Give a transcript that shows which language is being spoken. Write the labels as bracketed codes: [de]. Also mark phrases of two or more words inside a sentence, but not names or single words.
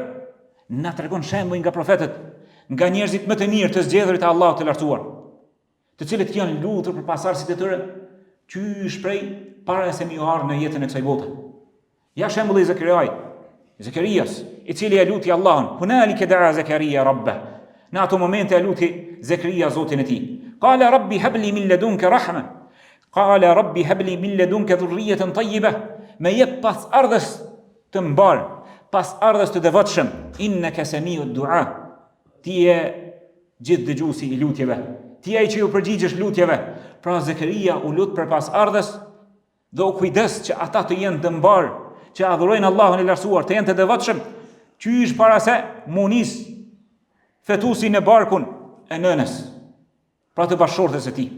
[sq] Na tregon shembuj nga profetët, nga njerëzit më të mirë të zgjedhurit e Allahut të lartësuar, të cilët janë lutur për pasardhësit e tyre, qysh prej para se mi ardhë në jetën e kësaj bote. Ja shembulli i Zekerias, i cili e luti Allahun, [ar] هنالك دعا زكريا ربه. [sq] Në ato momente e luti Zekaria Zotin e tij. [ar] قال رب هب لي من لدنك رحمة قال رب هب لي من لدنك ذرية طيبة. [sq] Me jep pas ardhës të mbar, pas ardhës të devotshëm, [ar] إنك سميع الدعاء. [sq] Ti je gjithë dëgjuesi i lutjeve, ti ai që ju përgjigjesh lutjeve. Pra Zakaria u lut përpas ardhes dhe u kujdes që ata të jenë të mbar, që adhurojnë Allahun e lartësuar, të jenë të devotshëm, qysh para se munis fetusin në barkun e nënës, pra të bashkëshortes e tij.